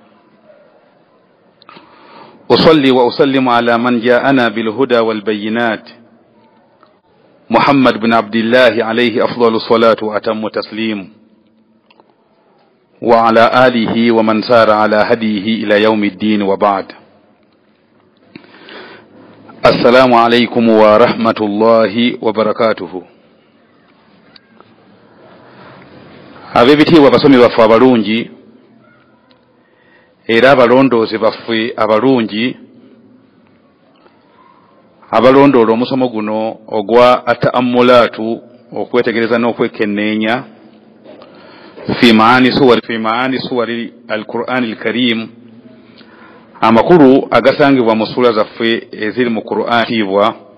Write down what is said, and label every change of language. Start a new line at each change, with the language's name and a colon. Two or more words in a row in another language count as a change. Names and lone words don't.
Arabic: أصلي وأسلم على من جاءنا بالهدى والبينات محمد بن عبد الله عليه أفضل الصلاة وأتم التسليم، وعلى آله ومن سار على هديه إلى يوم الدين، وبعد. السلام عليكم ورحمة الله وبركاته.
Ganda: Abebitiibwa abasomi baffe abalungi era abalondoozi baffe abalungi abalondoola omusomo guno ogwa ata'ammulaatu, okwetegereza n'okwekenneenya
Arabic: في معاني سور القرآن الكريم,
Ganda: amakulu agasangibwa mu sura zaffe eziri mu Qur'an tiibwa.